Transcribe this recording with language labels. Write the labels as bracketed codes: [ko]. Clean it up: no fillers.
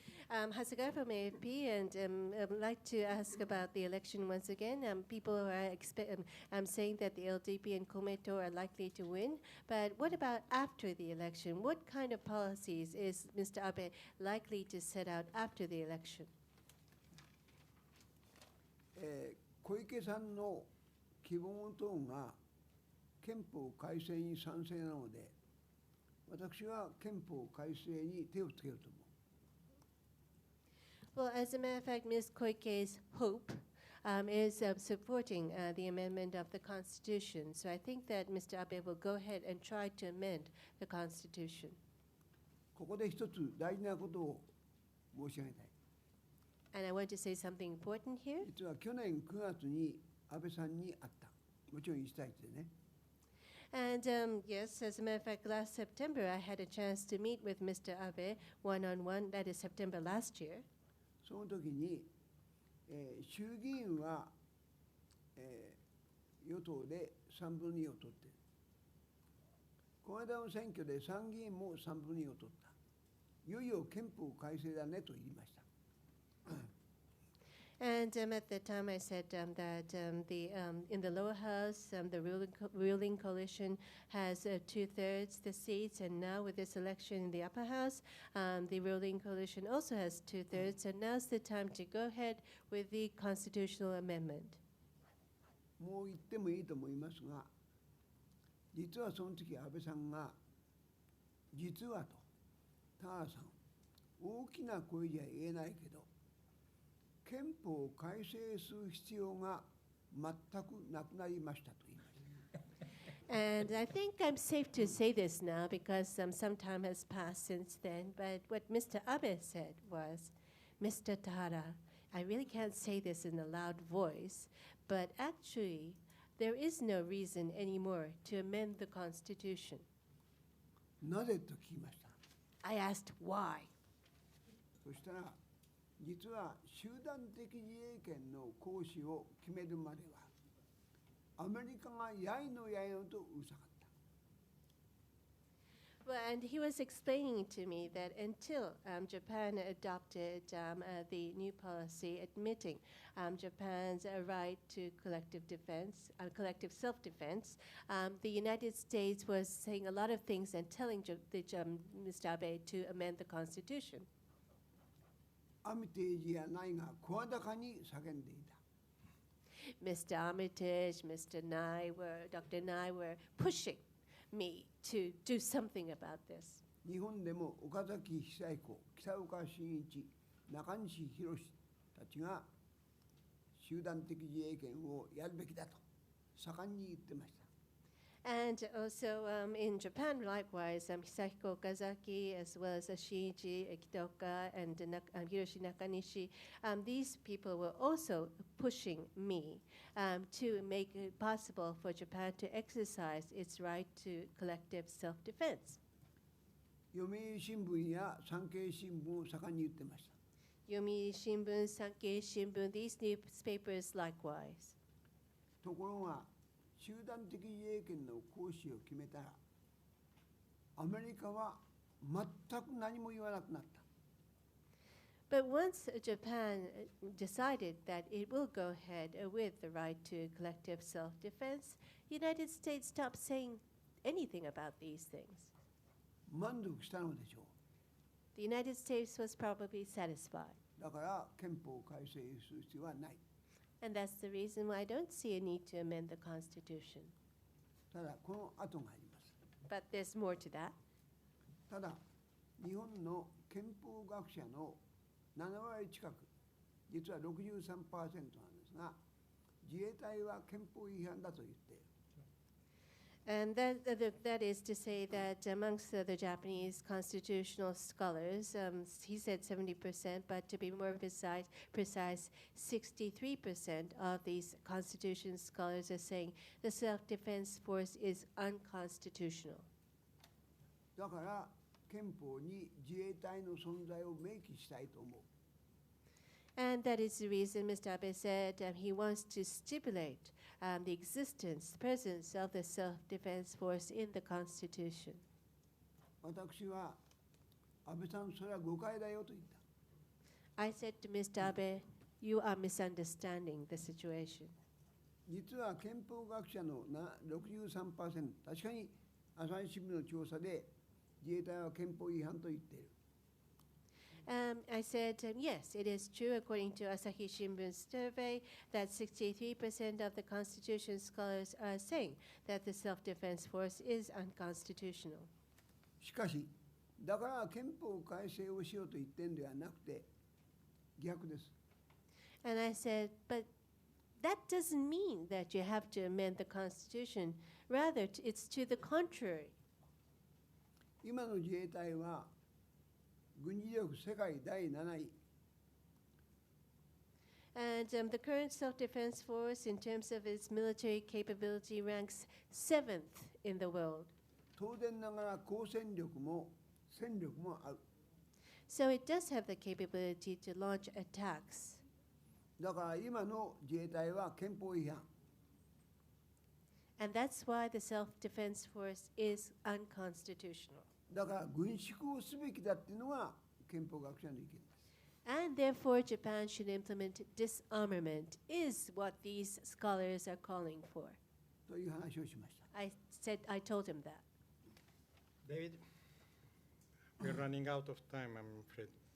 [en] Hasegawa from AFP, and I'd like to ask about the election once again. People are saying that the LDP and Komeito are likely to win, but what about after the election? What kind of policies is Mr. Abe likely to set out after the election? [ja] 小池さんの希望トーンが憲法改正に賛成なので、私は憲法改正に手をつけると思う。 [en] Well, as a matter of fact, Ms. Koike's hope is supporting the amendment of the Constitution. So I think that Mr. Abe will go ahead and try to amend the Constitution. [ja] ここで一つ大事なことを申し上げたい。 [en] And I want to say something important here. [ja] 実は去年9月に安倍さんに会った。もちろん1対1でね。 [en] And yes, as a matter of fact, last September I had a chance to meet with Mr. Abe one-on-one. That is September last year. [ja] その時に、衆議院は、与党で3分の2を取っている。この間の選挙で参議院も3分の2を取った。いよいよ憲法改正だねと言いました。 [en] And at that time, I said that in the lower house, the ruling coalition has 2/3 the seats, and now with this election in the upper house, the ruling coalition also has 2/3, and now's the time to go ahead with the constitutional amendment. [ja] もう言ってもいいと思いますが、実はその時安倍さんが実はと田原さん、大きな声じゃ言えないけど。憲法を改正する必要が全くなくなりましたと言いました。 [en] And I think I'm safe to say this now because some time has passed since then. But what Mr. Abe said was, Mr. Tahara, I really can't say this in a loud voice, but actually there is no reason anymore to amend the Constitution. [ja] なぜと聞きました。 [en] I asked why. [ja] そしたら実は集団的自衛権の行使を決めるまではアメリカがやいのやいのとうるさかった。 [en] Well, and he was explaining to me that until Japan adopted the new policy admitting Japan's right to collective defense, collective self-defense, the United States was saying a lot of things and telling Mr. Abe to amend the Constitution. [ja] アミテージやナイが声高に叫んでいた。 [en] Mr. Armitage, Mr. Nye Dr. Nye were pushing me to do something about this. [ja] 日本でも岡崎久彦、北岡伸一、中西博たちが集団的自衛権をやるべきだと盛んに言ってました。 [en] And also in Japan, likewise, Hisahiko Okazaki, as well as Shinji Kitaoka and Hiroshi Nakanishi, these people were also pushing me to make it possible for Japan to exercise its right to collective self-defense. [ja] 読売新聞や産経新聞を盛んに言ってました。 [en] Yomiuri Shimbun, Sankei Shimbun, these newspapers likewise. [ja] ところが集団的自衛権の行使を決めたらアメリカは全く何も言わなくなった。 [en] But once Japan decided that it will go ahead with the right to collective self-defense, the United States stopped saying anything about these things. [ja] 満足したのでしょう。 [en] The United States was probably satisfied. [ja] だから憲法改正する必要はない。 [en] And that's the reason why I don't see a need to amend the Constitution. [ja] ただこの後があります。 [en] But there's more to that. [ja] ただ日本の憲法学者の7割近く、実は 63% なんですが、自衛隊は憲法違反だと言っている。 [en] And that is to say that amongst the Japanese constitutional scholars, he said 70%, but to be more precise, 63% of these constitution scholars are saying the self-defense force is unconstitutional. [ja] だから憲法に自衛隊の存在を明記したいと思う。 [en] And that is the reason Mr. Abe said he wants to stipulate the existence, the presence of the self-defense force in the Constitution. [ja] 私は安倍さん、それは誤解だよと言った。 [en] I said to Mr. Abe, you are misunderstanding the situation. [ja] 実は憲法学者の 63%、確かに朝日新聞の調査で自衛隊は憲法違反と言っている。 [en] I said, yes, it is true, according to Asahi Shimbun's survey, that 63% of the Constitution scholars are saying that the self-defense force is unconstitutional. [ja] しかし、だから憲法改正をしようと言ってるんではなくて、逆です。 [en] And I said, but that doesn't mean that you have to amend the Constitution. Rather, it's to the contrary. [ja] 今の自衛隊は軍事力世界第7位。 [en] And the current self-defense force, in terms of its military capability, ranks 7th in the world. [ja] 当然ながら高戦力も戦力もある。 [en] So it does have the capability to launch attacks. [ja] だから今の自衛隊は憲法違反。 [en] And that's why the self-defense force is unconstitutional. [ja] だから軍縮をすべきだっていうのが憲法学者の意見です。 [en] And therefore, Japan should implement disarmament, is what these scholars are calling for. [ja] という話をしました。 [en] I told him that. David, we're running out of time, I'm afraid.